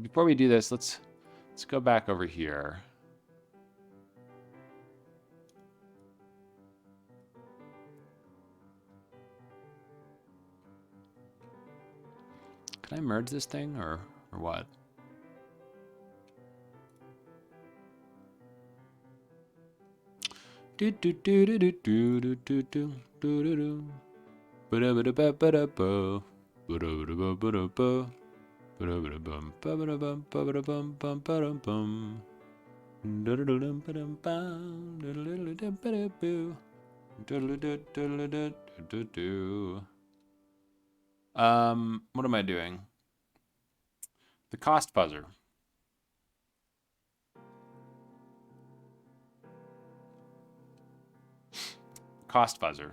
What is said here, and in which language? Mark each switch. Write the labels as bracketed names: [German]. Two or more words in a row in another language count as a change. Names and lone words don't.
[English] Before we do this, let's go back over here. Can I merge this thing or what? Do do do do do do do do do do do. Ba ba ba ba ba ba. Ba ba ba ba ba. Ba ba bum ba ba bum ba ba bum bum ba bum. What am I doing? The cost fuzzer. Cost fuzzer.